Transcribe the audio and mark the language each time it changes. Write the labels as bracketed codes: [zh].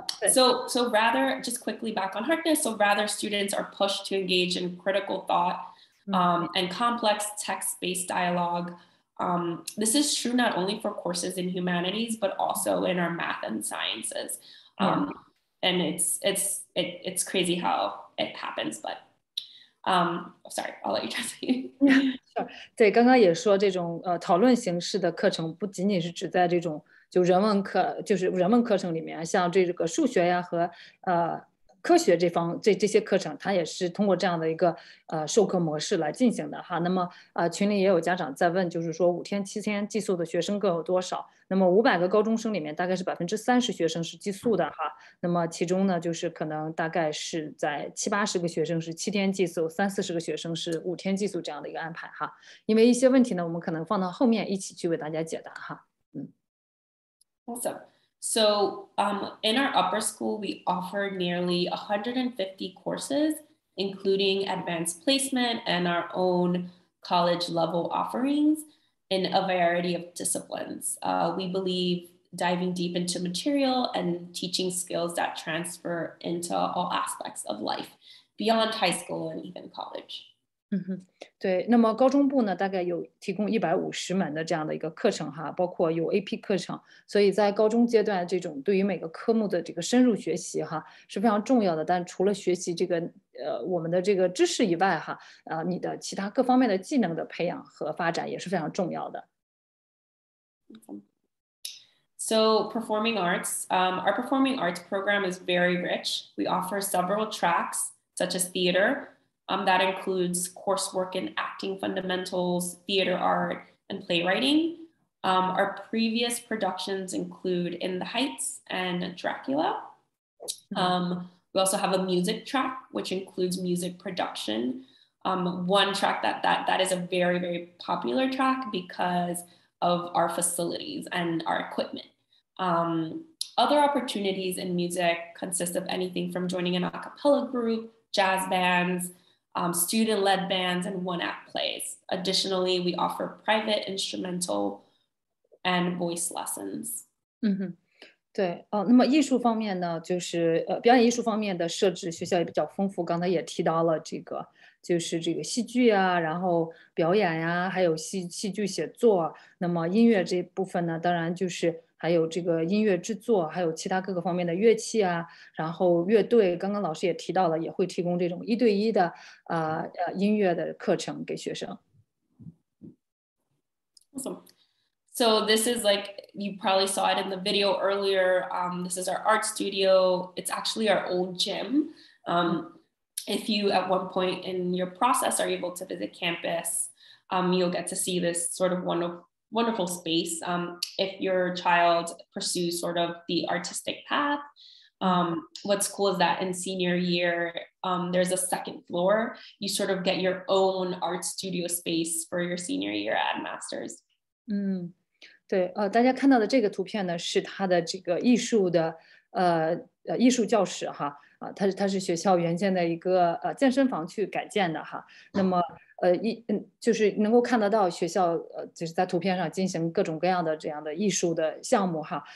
[en] So rather, just quickly back on Harkness. So rather, students are pushed to engage in critical thought and complex text-based dialogue. This is true not only for courses in humanities, but also in our math and sciences. And it's crazy how it happens, but sorry, I'll let you translate. Sure. [zh] 对，刚刚也说这种讨论形式的课程不仅仅是指在这种人文课程里面，像这个数学呀和科学这些课程，它也是通过这样的一个授课模式来进行的哈。那么群里也有家长在问，就是说5天7天寄宿的学生各有多少？那么500个高中生里面，大概是30%学生是寄宿的哈。那么其中呢，就是可能大概是在70-80个学生是7天寄宿，30-40个学生是5天寄宿这样的一个安排哈。因为一些问题呢，我们可能放到后面一起去为大家解答哈。 [en] Awesome. So in our upper school, we offer nearly 150 courses, including advanced placement and our own college level offerings in a variety of disciplines. We believe diving deep into material and teaching skills that transfer into all aspects of life beyond high school and even college. [zh] 嗯哼，对，那么高中部呢，大概有提供150门的这样的一个课程哈，包括有 AP 课程，所以在高中阶段，这种对于每个科目的这个深入学习哈是非常重要的。但除了学习这个我们的这个知识以外哈，你的其他各方面的技能的培养和发展也是非常重要的。 [en] So performing arts, our performing arts program is very rich. We offer several tracks, such as theater. That includes coursework in acting fundamentals, theater art, and playwriting. Our previous productions include In the Heights and Dracula. We also have a music track, which includes music production. One track that is a very, very popular track because of our facilities and our equipment. Other opportunities in music consist of anything from joining an a cappella group, jazz bands, student-led bands, and one-act plays. Additionally, we offer private instrumental and voice lessons. [zh] 对，那么艺术方面呢，就是表演艺术方面的设置，学校也比较丰富。刚才也提到了这个，就是这个戏剧啊，然后表演呀，还有戏剧写作。那么音乐这部分呢，当然就是还有这个音乐制作，还有其他各个方面的乐器啊，然后乐队。刚刚老师也提到了，也会提供这种1对1的音乐的课程给学生。 [en] Awesome. So this is like, you probably saw it in the video earlier. This is our art studio. It's actually our old gym. If you at one point in your process are able to visit campus, you'll get to see this sort of wonderful space. If your child pursues sort of the artistic path, what's cool is that in senior year, there's a second floor. You sort of get your own art studio space for your senior year at Masters. [zh] 对，大家看到的这个图片呢，是它的这个艺术的艺术教室哈，它是学校原先的一个健身房去改建的哈。那么就是能够看得到学校就是在图片上进行各种各样的这样的艺术的项目哈。